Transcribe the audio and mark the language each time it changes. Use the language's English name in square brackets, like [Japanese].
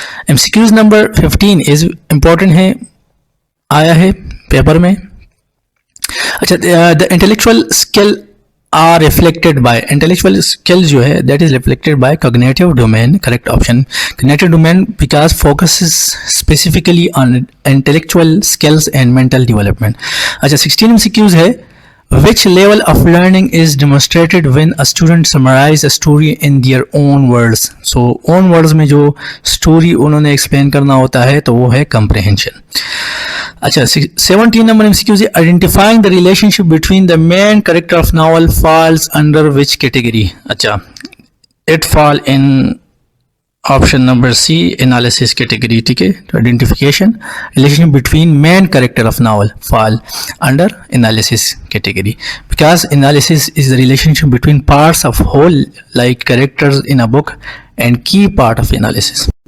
[Hindi] MCQs number 15 is important है, आया है पेपर में। [English] अच्छा, the intellectual skill are reflected by, intellectual skill जो है that is reflected by cognitive domain, correct option cognitive domain because focuses specifically on intellectual skills and mental development. अच्छा, 16 MCQs है, which level of learning is demonstrated when a student summarize a story in their own words? [Hindi] So own words में जो story उन्होंने explain करना होता है तो वो है comprehension। [English] अच्छा, 17 number MCQ है, identifying the relationship between the main character of novel falls under which category? अच्छा, it fall in option number C, analysis category, ठीक है। तो identification relationship between main character of novel fall under analysis category because analysis is the relationship between parts of whole like characters in a book and key part of analysis.